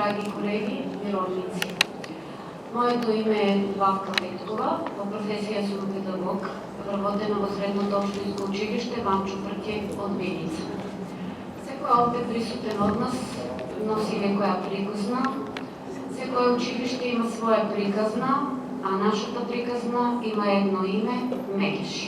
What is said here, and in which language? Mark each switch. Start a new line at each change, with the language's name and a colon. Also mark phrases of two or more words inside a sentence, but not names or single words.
Bulgarian: драги колеги и родници. Моето име е Вавка Петкова, по професия съм педагог,
Macedonian: работена во средното општинско училиште Ванчо Прке од Виница. Секој овде присутен од нас носи некоја приказна, секој училиште има своја приказна, а нашата приказна има едно име – Мегеши.